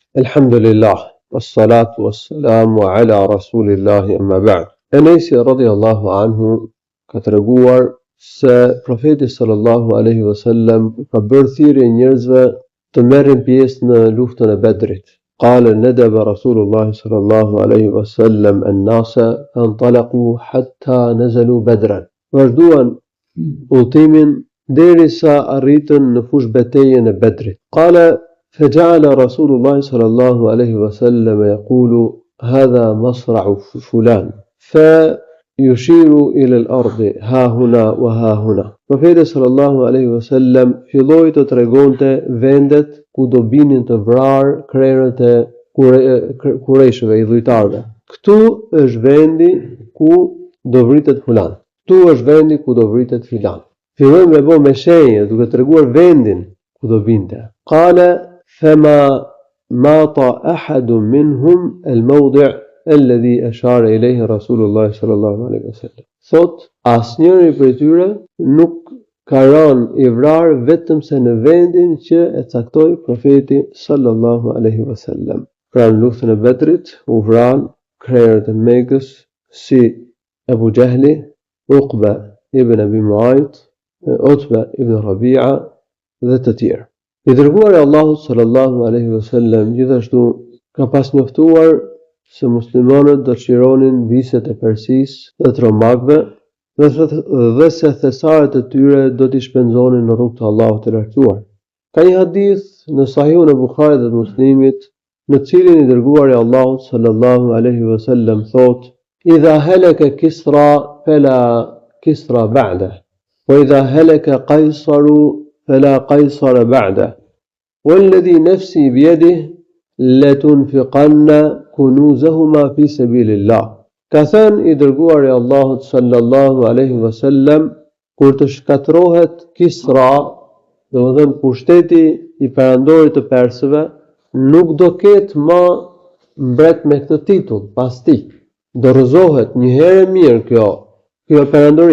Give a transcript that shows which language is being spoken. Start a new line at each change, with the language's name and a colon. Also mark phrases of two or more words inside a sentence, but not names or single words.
Arabic: الحمد لله والصلاة والسلام على رسول الله أما بعد.
Albanian: Enesi
Arabic: رضي الله عنه
Albanian: ka treguar se profeti
Arabic: صلى الله عليه وسلم
Albanian: ka bërë thirrje njerëzve të merrin pjesë në luftën e Bedrit.
Arabic: قال ندب رسول الله صلى الله عليه وسلم الناس انطلقوا حتى نزلوا بدرا.
Albanian: Vazhduan udhtimin derisa arritën në fushë betejën e Bedrit.
Arabic: Qala فجعل رسول الله صلى الله عليه وسلم يقول هذا مصرع فلان فيشير إلى الأرض ها هنا وها هنا.
Albanian: Profeti
Arabic: صلى الله عليه وسلم
Albanian: filloi të tregonte vendet ku do binin të vrarë krerët e Kurejshëve, i dhujtarëve. Këtu është vendi ku do vritet fulan. Këtu është vendi ku do vritet filan. Filloi me bë me shenjë duke treguar vendin ku do binte.
Arabic: Qala فما ماط أحد منهم الموضع الذي أشار إليه رسول الله صلى الله عليه وسلم.
Albanian: Thot, asnjëri prej tyre nuk ka rënë i vrarë vetëm se në vendin që e caktoi profeti
Arabic: صلى الله عليه وسلم.
Albanian: Pra në luftën e Bedrit u vranë krerët e Mekës si Abu Jahli, Uqba ibn Abi Muayt, Utba ibn Rabi'a dhe të tjerë. I dërguari i Allahut
Arabic: صلى الله عليه وسلم
Albanian: gjithashtu ka pas njoftuar se muslimanët dëshironin viset e Persisë dhe të romakëve dhe se thesaret e tyre do t'i shpenzonin në rrugt të Allahut të lartësuar. Ka një hadith në Sahihun e Bukharit dhe të Muslimit në cilin i dërguari i Allahut
Arabic: صلى الله عليه وسلم
Albanian: thotë:
Arabic: "إذا هلك كسرى فلا كسرى بعده وإذا هلك قيصر فلا قيصر بعده والذي نفسي بيده لتنفقن كنوزهما في سبيل الله."
Albanian: Ka thënë i dërguari i Allahut
Arabic: صلى الله عليه وسلم,
Albanian: kur të shkatërrohet Kisra, domethënë pushteti i perandorit të persëve, nuk do ketë më mbret me këtë titull pas tij. Do rrëzohet një herë mirë kjo perandori.